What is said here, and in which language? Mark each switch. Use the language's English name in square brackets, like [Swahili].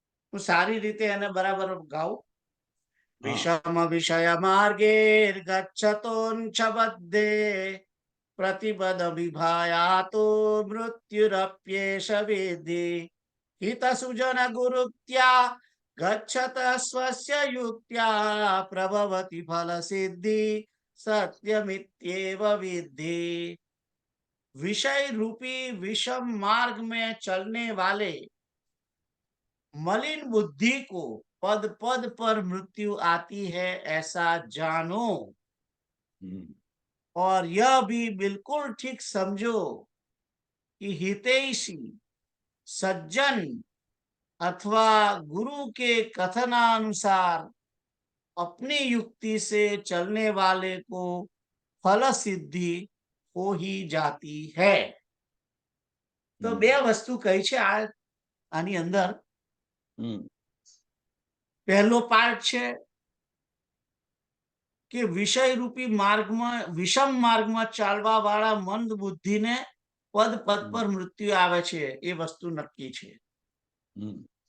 [Gujarati] હું સારી રીતે એને બરાબર ગાઉં. [Sanskrit] વિષમ વિષય માર્ગૈર્ગચ્છતોન ચ બધ્ધે પ્રતિપદ વિભાયાતો મૃત્યુરપ્યેશ વિદ્ધિ હિત સુજન ગુરુક્ત્યા ગચ્છત સ્વસ્ય યુક્ત્યા પ્રભવતિ ફલ સિદ્ધિ સત્યમિત્યેવ વિદ્ધિ. [Hindi] विषय रूपी विषम मार्ग में चलने वाले मलिन बुद्धि को पद पद पर मृत्यु आती है ऐसा जानो, और यह भी बिल्कुल ठीक समझो कि हितैषी सज्जन अथवा गुरु के कथनानुसार अपनी युक्ति से चलने वाले को फल सिद्धि हो ही जाती है। [Gujarati] तो બે વસ્તુ કઈ છે આની અંદર। પહેલો પાર્ટ છે કે વિષય રૂપી માર્ગમાં વિષમ માર્ગમાં ચાલવા વાળા મંદ બુદ્ધિને પદ પદ પર મૃત્યુ આવે છે, એ વસ્તુ નક્કી છે।